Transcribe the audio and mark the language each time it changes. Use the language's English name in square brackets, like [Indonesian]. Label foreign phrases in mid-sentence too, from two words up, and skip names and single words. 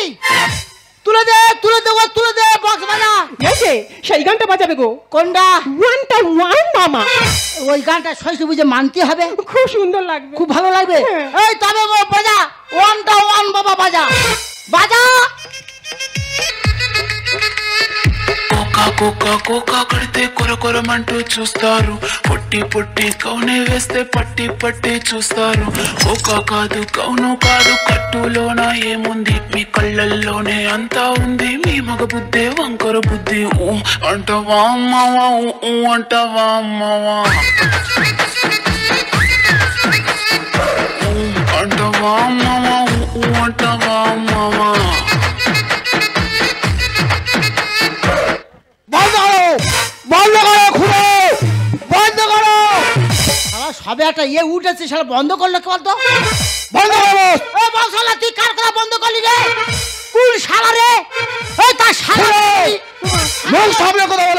[Bangla] তুলে দে তুলে দে, তুলে দে বক্স বাজা। এই যে সেই গানটা বাজাবে গো। কোনটা? ওয়ানটা ওয়ান মামা। ওই গানটা ষষ্ঠী বুঝে মানতে হবে, খুব সুন্দর লাগবে, খুব ভালো লাগবে। হ্যাঁ। এই তবে বাজা, ওয়ানটা ওয়ান বাবা বাজা। বাজা [Telugu] కోకా కోకా కడితే కొరమంటూ చూస్తారు, పొట్టి పొట్టి కౌనే వేస్తే పట్టి పట్టి చూస్తారు. కోకా కాదు కౌను కాదు, కట్టులోన ఏముంది, మీ కళ్ళల్లోనే అంతా ఉంది. మీ మగ బుద్ధి వంకర బుద్ధి. అంటవా అమ్మవా, అంటవా అమ్మవా, అంటవా అమ్మవా, అంటవా అమ్మవా. [Bangla] সবে একটা ইয়ে উঠেছে, শালা বন্ধ করলো কি বলতো? বন্ধ করো। এ বলছলা তুই কার কথা বন্ধ করলি রে? কোন শালা রে? এই তার শালা মুখ সামনে কথা বলো।